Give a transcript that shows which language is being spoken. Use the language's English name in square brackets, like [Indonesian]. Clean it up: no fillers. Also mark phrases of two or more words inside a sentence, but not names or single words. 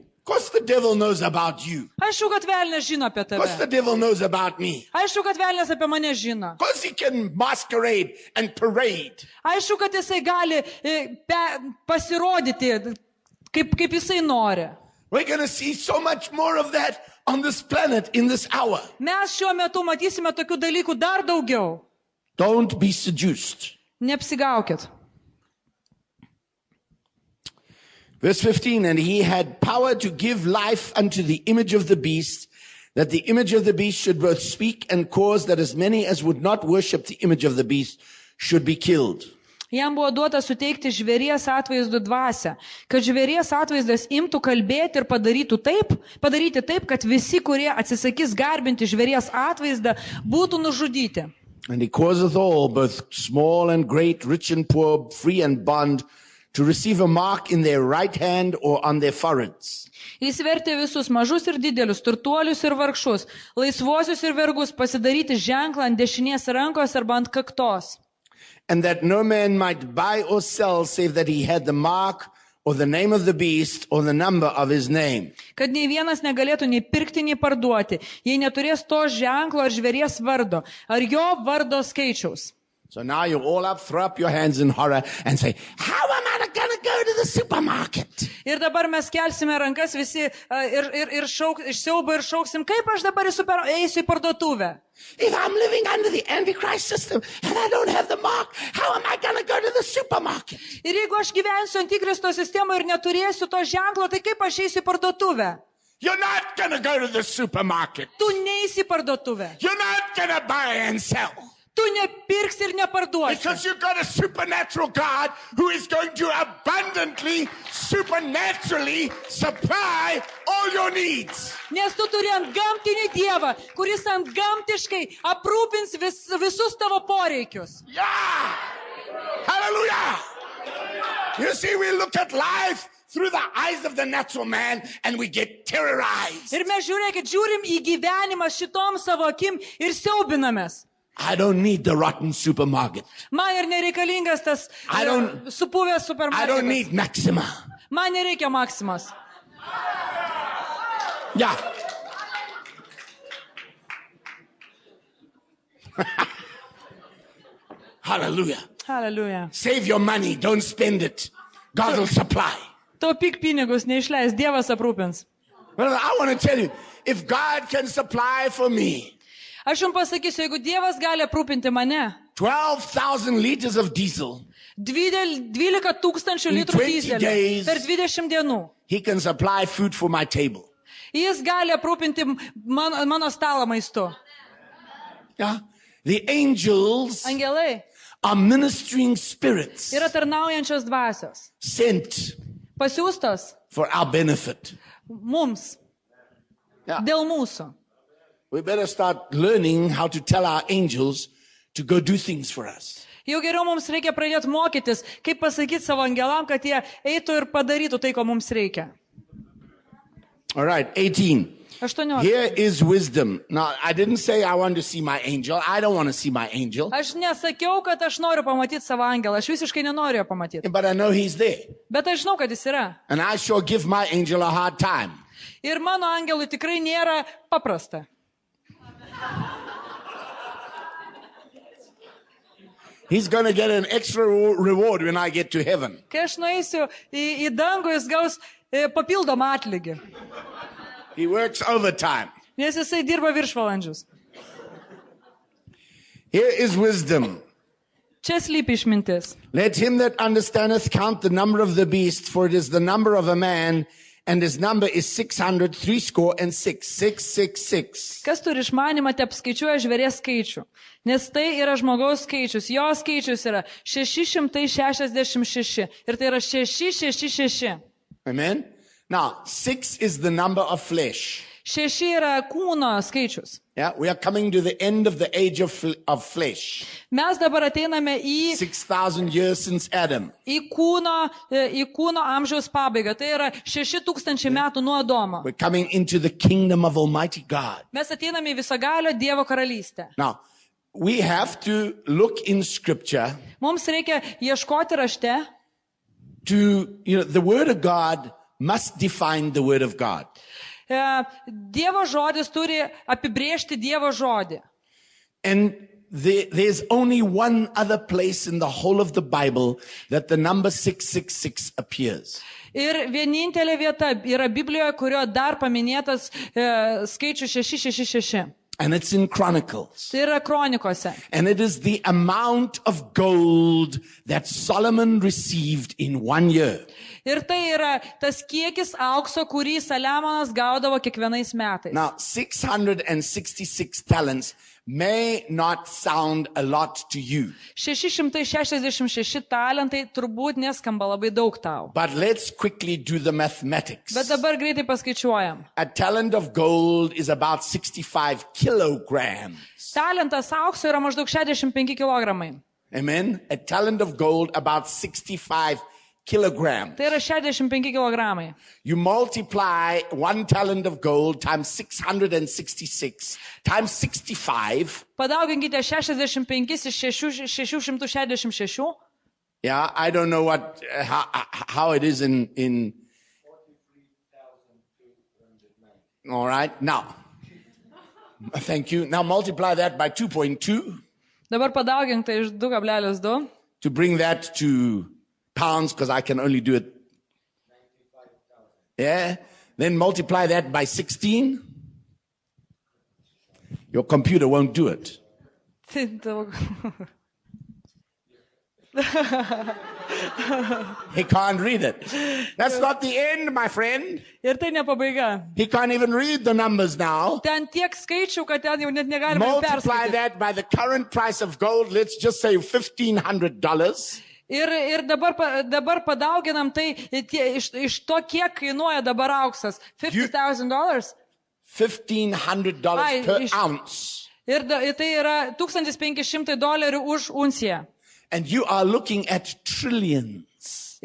[English] Of course the devil knows about you. [Lithuanian] Aišku, kad velnias žino apie [English] Of course the [Lithuanian] tave. [English] devil knows about me. [Lithuanian] Aišku, kad velnias apie mane žino. [English] Of course he can masquerade and parade. [Lithuanian] Aišku, kad jisai gali pasirodyti, kaip jisai nori. [English] We're going to see so much more of that on this planet in this hour. [Lithuanian] Mes šiuo metu matysime tokių dalykų dar daugiau. [English] Don't be seduced. [Lithuanian] Neapsigaukit. [English] Verse 15, and he had power to give life unto the image of the beast, that the image of the beast should both speak and cause that as many as would not worship the image of the beast should be killed. [Lithuanian] Jam buvo duota suteikti žvėries atvaizdų dvasią, kad žvėries atvaizdas imtų kalbėti ir padaryti taip, kad visi, kurie atsisakys garbinti žvėries atvaizdą, būtų nužudyti. [English] And he causeth all, both small and great, rich and poor, free and bond, to receive a mark in their right hand or on their foreheads. [Lithuanian] Jis vertė visus mažus ir didelius, turtuolius ir vargšus, laisvuosius ir vergus pasidaryti ženklą ant dešinės rankos arba ant kaktos. [English] And that no man might buy or sell save that he had the mark or the name of the beast or the number of his name. [Lithuanian] Kad nei vienas negalėtų nei pirkti, nei parduoti, jei neturės to ženklo ar žvėries vardo, ar jo vardo skaičiaus. [English] So now you all up, throw up your hands in horror and say, how am I going to go to the supermarket? [Lithuanian] Ir dabar mes kelsime rankas visi ir iš siaubo ir šauksim, kaip aš dabar eisiu į parduotuvę. [English] If I'm living under the Antichrist system and I don't have the mark, how am I going to go to the supermarket? [Lithuanian] Ir jeigu aš gyvensiu Antikristo sistemoje ir neturėsiu to ženklo, tai kaip aš eisiu į parduotuvę? [English] You're not going to go to the supermarket. [Lithuanian] Tu neisi į parduotuvę. [English] You're not going to buy and sell. [Lithuanian] tu nepirksi ir neparduosi. [English] Because you've got a supernatural God who is going to abundantly, supernaturally supply all your needs. [Lithuanian] Nes tu turi ant gamtinį Dievą, kuris ant gamtiškai aprūpins visus tavo poreikius. [English] Yeah! Hallelujah! You see, we look at life through the eyes of the natural man and we get terrorized. [Lithuanian] Ir mes žiūrim į gyvenimą šitom savo akim ir siaubinamės. [English] I don't need the rotten supermarket. [Lithuanian] Man ir nereikalingas tas [English] I don't- [Lithuanian] supuvęs [English] I don't [Lithuanian] supermarketas. [English] need Maxima. [Lithuanian] Man nereikia Maximas. [English] Yeah. Hallelujah. Hallelujah. Save your money, don't spend it. God will supply. [Lithuanian] Taupyk pinigus, neišleis, Dievas aprūpins. [English] Well, I want to tell you, if God can supply for me [Lithuanian] Aš jums pasakysiu, jeigu Dievas gali aprūpinti mane, [English] 12,000 liters of diesel, [Lithuanian] 12 tūkstančių [English] In [Lithuanian] litrų [English] 20 [Lithuanian] dyzelio [English] days. [Lithuanian] per 20 dienų. [English] He can supply food for my table. [Lithuanian] Jis gali aprūpinti mano stalą maistu. [English] Yeah. The angels [Lithuanian] Angelai [English] are ministering spirits [Lithuanian] yra tarnaujančios dvasios. [English] sent [Lithuanian] Pasiūstos [English] for our benefit. [Lithuanian] mums, [English] Yeah. [Lithuanian] dėl mūsų. [English] We better start learning how to tell our angels to go do things for us. [Lithuanian] Jau geriau mums reikia pradėti mokytis, kaip pasakyti savo angelam, kad jie eitų ir padarytų tai, ko mums reikia. [English] All right, 18. [Lithuanian] 18. [English] Here is wisdom. Now, I didn't say I want to see my angel. I don't want to see my angel. [Lithuanian] Aš nesakiau, kad aš noriu pamatyti savo angelą. Aš visiškai nenoriu jo pamatyti. [English] But I know he's there. [Lithuanian] Bet aš žinau, kad jis yra. [English] And I sure give my angel a hard time. [Lithuanian] Ir mano angelui tikrai nėra paprasta. [English] He's going to get an extra reward when I get to heaven. [Lithuanian] Kai aš nueisiu į dangų, jis gaus papildomą atlygį. [English] He works overtime. [Lithuanian] Nes jisai dirba viršvalandžius. [English] Here is wisdom. [Lithuanian] Čia slypi išmintis. [English] Let him that understandeth count the number of the beast, for it is the number of a man, and his number is 666. [Lithuanian] 666. Kas turi išmanymą, te apskaičiuoja žvėries skaičių. Nes tai yra žmogaus skaičius. Jo skaičius yra 666. Ir tai yra 666. [English] Amen. Now, 6 is the number of flesh. [Lithuanian] 6 yra kūno skaičius. [English] Yeah, we are coming to the end of the age of flesh. [Lithuanian] Mes dabar ateiname į [English] 6,000 years since Adam. [Lithuanian] kūno amžiaus pabaigą. Tai yra 6000 metų nuo Adomo. [English] We're coming into the kingdom of Almighty God. [Lithuanian] Mes ateiname į visagalio Dievo karalystę. [English] Now, we have to look in Scripture [Lithuanian] Mums reikia ieškoti rašte. [English] the Word of God must define the Word of God. [Lithuanian] Dievo žodis turi apibrėžti Dievo žodį. [English] And there's only one other place in the whole of the Bible that the number 666 appears. [Lithuanian] Ir vienintelė vieta yra Biblijoje, kurio dar paminėtas skaičius 666. [English] And it's in Chronicles. [Lithuanian] Tai yra kronikose. [English] And it is the amount of gold that Solomon received in 1 year. [Lithuanian] Ir tai yra tas kiekis aukso, kurį Saliamonas gaudavo kiekvienais metais. [English] Now, 666 talents may not sound a lot to you. [Lithuanian] 666 talentai turbūt neskamba labai daug tau. [English] But let's quickly do the mathematics. [Lithuanian] Bet dabar greitai paskaičiuojam. [English] A talent of gold is about 65 kilograms. [Lithuanian] Talentas aukso yra maždaug 65 kilogramai. [English] Amen. A talent of gold about 65 kilograms. [Lithuanian] Tai yra 65 kilogramai. [English] You multiply 1 talent of gold times 666 times 65. [Lithuanian] Padauginkite 65 iš 666. [English] Yeah, I don't know how it is in all right. Now, thank you. Now multiply that by 2.2 [Lithuanian] Dabar padaugink tai iš 2,2. [English] to bring that to pounds, because I can only do it. Yeah. Then multiply that by 16. Your computer won't do it. He can't read it. That's not the end, my friend. [Lithuanian] Ir tai ne pabaiga. [English] He can't even read the numbers now. [Lithuanian] Ten tiek skaičių, kad ten jau net negalima jų [English] Multiply [Lithuanian] perskaityti. [English] that by the current price of gold. Let's just say $1,500. [Lithuanian] Ir dabar padauginam tai iš to, kiek kainuoja dabar auksas. [English] $50,000. [Lithuanian] $1,500 Ai, [English] per ounce. [Lithuanian] Ir tai yra $1,500 už unciją. [English] And you are looking at trillions,